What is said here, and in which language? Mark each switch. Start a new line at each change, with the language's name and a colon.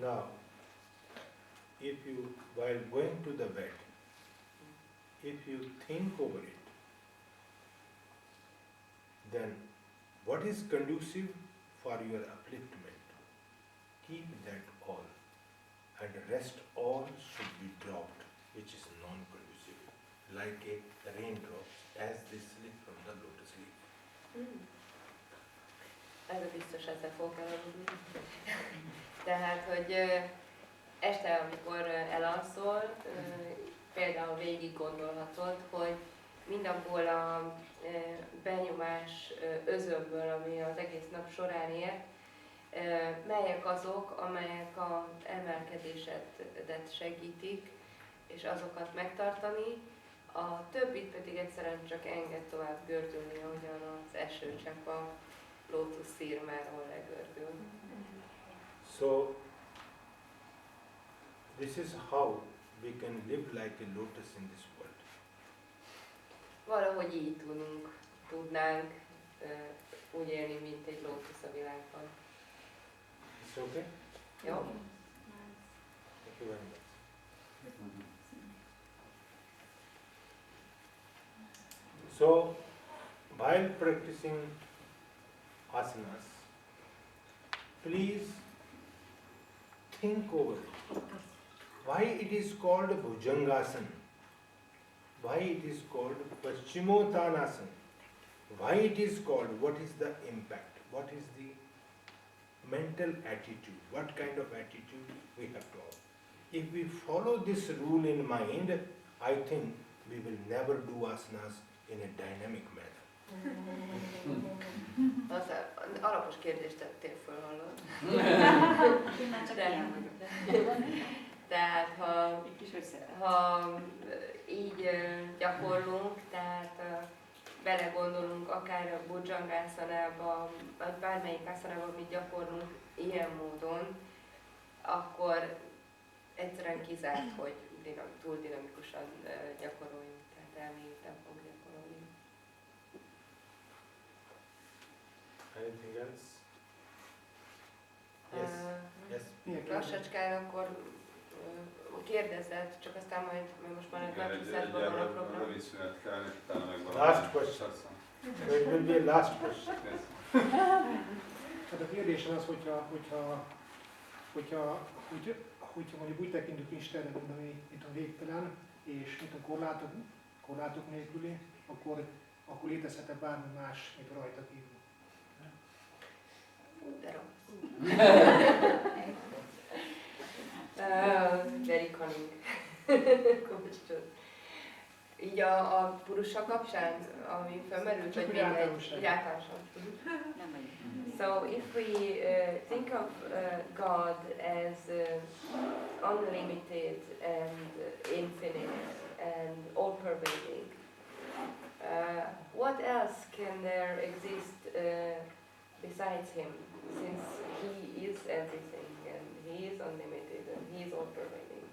English: Now, if you, while going to the bed, if you think over it, then what is conducive for your upliftment? Keep that all, and rest all should be dropped, which is non-conducive, like a raindrop as they slip from the lotus leaf.
Hungarian: Ez a biztos, ezzel fogok elaludni. Tehát, hogy este, amikor elalszol, például végig gondolhatod, hogy mindabból a benyomás özönből, ami az egész nap során ért, melyek azok, amelyek az emelkedésedet segítik, és azokat megtartani, a többit pedig egyszerűen csak enged tovább gördülni, ahogyan az esőcsepp a lótusz szírmáról legördül.
English: So, this is how we can live like a lotus in this world.
Hungarian: Valahogy így tudnánk úgy élni, mint egy lótusz a világban.
English: It's okay?
Hungarian: Jó?
English: Thank you very much. So, while practicing asanas, please think over it. Why it is called Bhujangasana? Why it is called Paschimottanasana? Why it is called, what is the impact? What is the mental attitude? What kind of attitude we have to have? If we follow this rule in mind, I think we will never do asanas in a dynamic manner.
Hungarian: Az alapos kérdést tettél föl, hallod? Tehát ha így gyakorlunk, tehát belegondolunk akár a Bhujangasana-ba, vagy bármelyik asanába, amit gyakorlunk ilyen módon, akkor egyszerűen kizárt, hogy túl dinamikusan gyakoroljunk, tehát elmélyülten fog gyakorolni.
English: Anything else? Yes. Yes.
Hungarian: Lassacskán akkor kérdezzed, csak aztán majd, mert most már egy Igen, website-ban van a program. rövid szünet kell, és utána meg van.
English: Last question. So it will be a last question.
Hungarian: Tehát a kérdés az, hogyha mondjuk úgy tekintünk Istenre, mint a végtelen, és mint a korlátok nélküli, akkor létezhet-e bármi más, mint rajta kívül? De rossz.
English: Very cunning.
Hungarian: Így a purusa kapcsán, ami felmerült, vagy még egy általánosan.
English: So if we think of God as unlimited and infinite and all-pervading, what else can there exist besides Him, since He is everything and He is unlimited and He is all-pervading?